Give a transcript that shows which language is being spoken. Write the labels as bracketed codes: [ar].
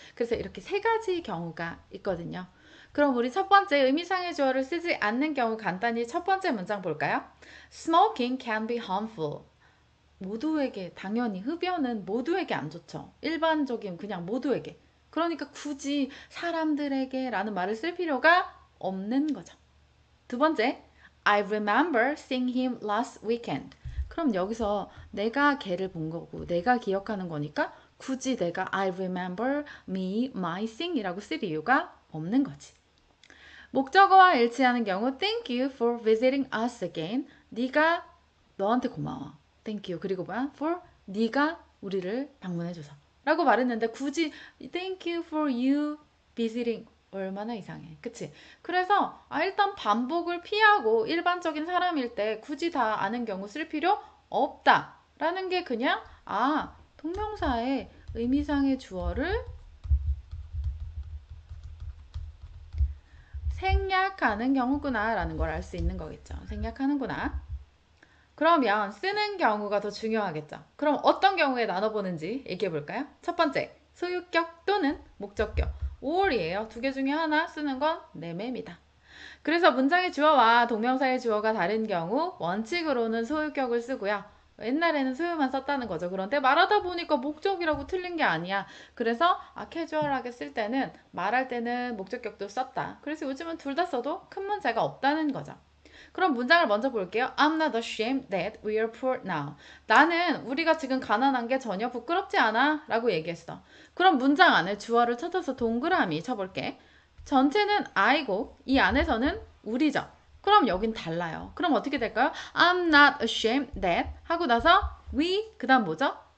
[ko] 그래서 이렇게 세 가지 경우가 있거든요. 그럼 우리 첫 번째 의미상의 주어를 쓰지 않는 경우 간단히 첫 번째 문장 볼까요? [en] Smoking can be harmful. [ko] 모두에게 당연히 흡연은 모두에게 안 좋죠. 일반적인 그냥 모두에게. 그러니까 굳이 사람들에게 라는 말을 쓸 필요가 없는 거죠. 두 번째, [en] I remember seeing him last weekend. [ko] 그럼 여기서 내가 걔를 본 거고 내가 기억하는 거니까 굳이 내가 [en] I remember me, my thing [ko] 이라고 쓸 이유가 없는 거지. 목적어와 일치하는 경우 [en] Thank you for visiting us again. [ko] 네가 너한테 고마워. [en] Thank you. [ko] 그리고 뭐야? For 네가 우리를 방문해줘서 라고 말했는데 굳이 [en] Thank you for you visiting [ko] 얼마나 이상해. 그치? 그래서 일단 반복을 피하고 일반적인 사람일 때 굳이 다 아는 경우 쓸 필요 없다 라는 게 그냥 동명사의 의미상의 주어를 생략하는 경우구나 라는 걸 알 수 있는 거겠죠. 생략하는구나. 그러면 쓰는 경우가 더 중요하겠죠. 그럼 어떤 경우에 나눠보는지 얘기해 볼까요? 첫 번째, 소유격 또는 목적격. 5월이에요. 두 개 중에 하나 쓰는 건 내매입니다. 그래서 문장의 주어와 동명사의 주어가 다른 경우 원칙으로는 소유격을 쓰고요. 옛날에는 소유만 썼다는 거죠. 그런데 말하다 보니까 목적이라고 틀린 게 아니야. 그래서 캐주얼하게 쓸 때는 말할 때는 목적격도 썼다. 그래서 요즘은 둘 다 써도 큰 문제가 없다는 거죠. 그럼 문장을 먼저 볼게요. [en] I'm not ashamed that we are poor now. [ko] 나는 우리가 지금 가난한 게 전혀 부끄럽지 않아 라고 얘기했어. 그럼 문장 안에 주어를 찾아서 동그라미 쳐볼게. 전체는 I고 이 안에서는 우리죠. 그럼 여긴 달라요. 그럼 어떻게 될까요? [en] I'm not ashamed that [ko] 하고 나서 we 그 다음 뭐죠?